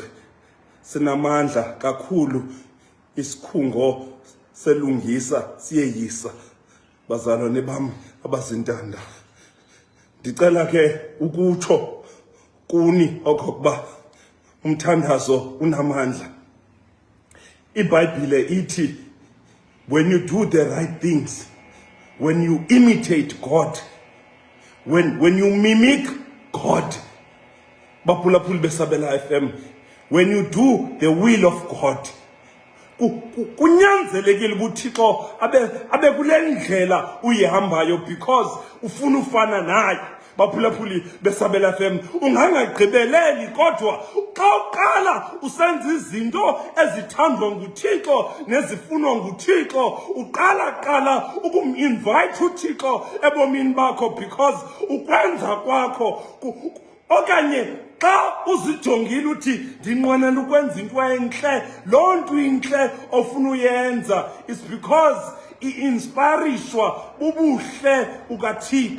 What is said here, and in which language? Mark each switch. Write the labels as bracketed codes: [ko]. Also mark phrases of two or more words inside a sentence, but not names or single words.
[xh] Sinamandla kakhulu, isikhungo selungisa siyeyisa. Bazalwane bam abazintanda, ndicela ke ukutsho kuni okokuba umthandazo unamandla. iBhayibhile ithi, [en] when you do the right things, when you imitate God, when you mimic God, [xh] baphulaphuli beSabela FM, [en] when you do the will of God, [xh] kunyanzelekile uThixo abe kule ndlela uyihambayo because ufuna ufana naye. Baphulaphuli beSabela FM, ungangagqibeleli kodwa xa uqala usenza izinto ezithandwa nguThixo nezifunwa nguThixo, uqala ukum-invite uThixo ebomini bakho, because ukwenza kwakho okanye xa uzijongile uthi ndinqwenela ukwenza into entle, loo nto intle ofuna uyenza [en] is because [xh] i-inspirishwa bubuhle bukaThixo.